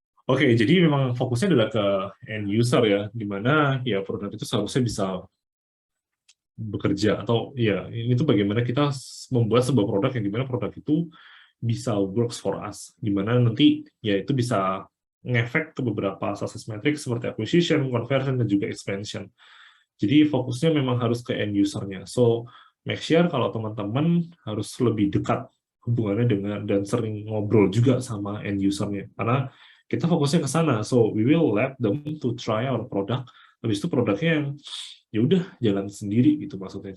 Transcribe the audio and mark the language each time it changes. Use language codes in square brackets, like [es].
[id] Oke, jadi memang fokusnya adalah ke end user ya, di mana ya produk itu seharusnya bisa bekerja, atau ya ini tuh bagaimana kita membuat sebuah produk yang dimana produk itu bisa [en] works for us, [id] di mana nanti ya itu bisa ngefek ke beberapa [en] success metrics [id] seperti acquisition, conversion, dan juga expansion. Jadi fokusnya memang harus ke end user-nya. [en] So, make sure [id] kalau teman-teman harus lebih dekat hubungannya dengan dan sering ngobrol juga sama end user-nya. Karena kita fokusnya ke sana. [en] So, we will let them to try our product. [id] Habis itu produknya yang ya udah jalan sendiri gitu maksudnya.